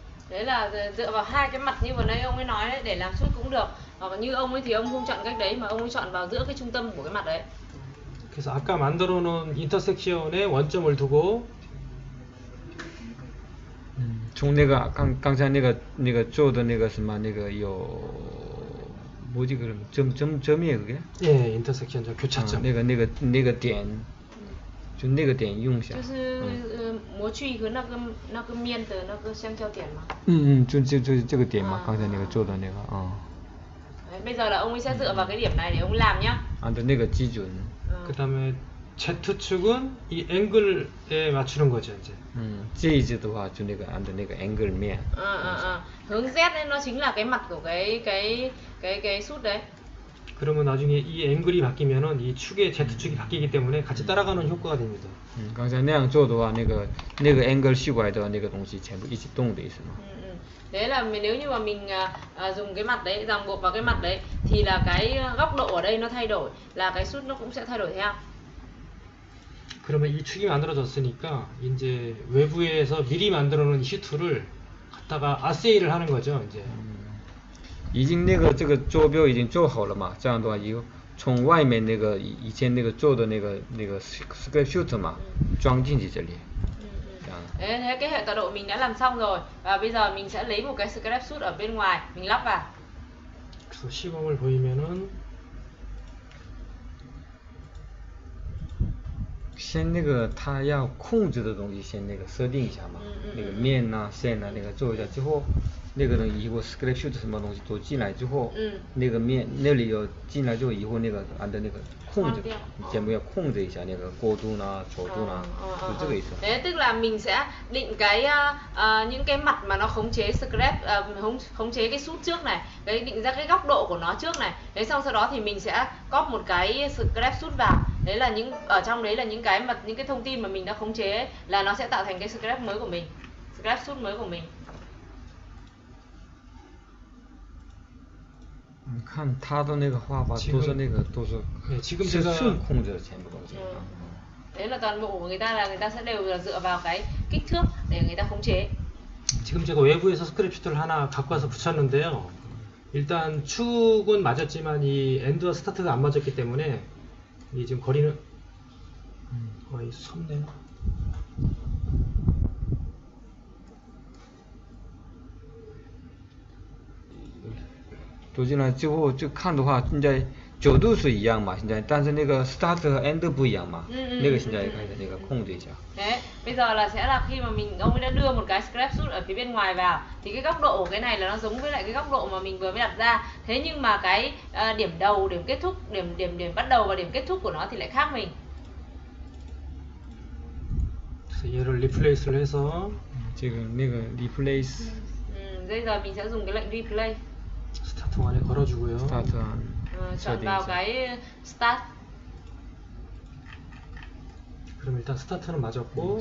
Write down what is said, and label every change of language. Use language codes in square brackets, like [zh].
[vi] Đấy là dựa vào hai cái mặt như vừa nãy ông ấy nói đấy, để làm sút cũng được. Hoặc như ông ấy thì ông không chọn cách đấy mà ông ấy chọn vào giữa cái trung tâm của cái mặt đấy. [ko] 그래서 아까 만들어 놓은 인터섹션에 원점을 두고 [zh] 从那个刚才那个做的那个什么那个有 [ko] 뭐지 그럼 점이에요 그게? 예, 인터섹션 저 교차점. [zh] 那个点，就那个点用下。就是模具和那个面的那个相交点嘛。就这个点嘛，刚才那个做的那个 [vi] Đấy, bây giờ là ông ấy sẽ dựa vào cái điểm này để ông làm nhá. [zh] 按照那个基准。 [ko] 그 다음에 Z축은 이 앵글에 맞추는 거죠 이제. [zh] 这一只的话就那个按照那个 angle 面。 [vi] Hướng Z ấy, nó chính là cái mặt của cái sút đấy. [ko] 그러면 나중에 이 앵글이 바뀌면은 이 축의 Z축이 바뀌기 때문에 같이 따라가는 효과가 됩니다. [zh] 刚才那样做的话，那个 angle 修改的那个东西全部一起动的意思嘛。 [vi] Đấy là nếu như mà mình dùng cái mặt đấy, ràng buộc vào cái mặt đấy thì là cái góc độ ở đây nó thay đổi, là cái sút nó cũng sẽ thay đổi theo. [ko] 그러면 이 축이 만들어졌으니까 이제 외부에서 미리 만들어 놓은 슈트를 갖다가 아세이를 하는 거죠 이제. [zh] 已经这个坐标已经做好了嘛，这样的话以后从外面那个以前那个做的那个 scrap shoot 嘛，装进去这里。 [vi] Thế cái hệ tọa độ mình đã làm xong rồi và bây giờ mình sẽ lấy một cái scrap shoot ở bên ngoài mình lắp vào. [ko] 그래서 시범을 보이면은 [zh] 先那个它要控制的东西先那个设定一下嘛，那个面呐、线呐、那个做一下之后，那个呢以后 scrap shoot 什么东西都进来之后，那个面那里有进来之后以后那个按照那个控制，全部要控制一下那个高度呐、角度呐，就这个意思。 [vi] Thế tức là mình sẽ định cái những cái mặt mà nó khống chế scrap, khống chế cái sút trước này, cái định ra cái góc độ của nó trước này. Đấy xong sau đó thì mình sẽ copy một cái scrap sút vào. Đấy là ở trong đấy là những cái thông tin mà mình đã khống chế ấy, là nó sẽ tạo thành cái scrap mới của mình, scrap sút mới của mình. [zh] 你看他的那个画法都是那个都是 [ko] 지금 [zh] 是 [ko] 제가 [zh] 顺控制的全部东西。 [vi] Đấy là toàn bộ của người ta là người ta sẽ đều là dựa vào cái kích thước để người ta khống chế. [ko] 지금 제가 외부에서 스크랩 슈트를 하나 갖고 와서 붙였는데요. 일단 축은 맞았지만 이 엔드와 스타트가 안 맞았기 때문에 이 지금 거리는 거의 섭네요. [zh] 走进来之后就看的话，现在角度是一样嘛，现在，但是那个 start 和 end 不一样嘛，那个现在开始那个控制一下。 [vi] Đấy, bây giờ là sẽ là khi mà ông ấy đã đưa một cái scrap suit ở phía bên ngoài vào thì cái góc độ của cái này là nó giống với lại cái góc độ mà mình vừa mới đặt ra. Thế nhưng mà cái điểm đầu, điểm kết thúc, điểm bắt đầu và điểm kết thúc của nó thì lại khác mình. [ko] 그래서 얘를 리플레이스를 해서 지금 내가 replace [vi] Bây giờ mình sẽ dùng cái lệnh replay. [ko] 스타트 원에 걸어주고요. [en] start [vi] Chọn vào cái start. [ko] 그럼 일단 스타트는 맞았고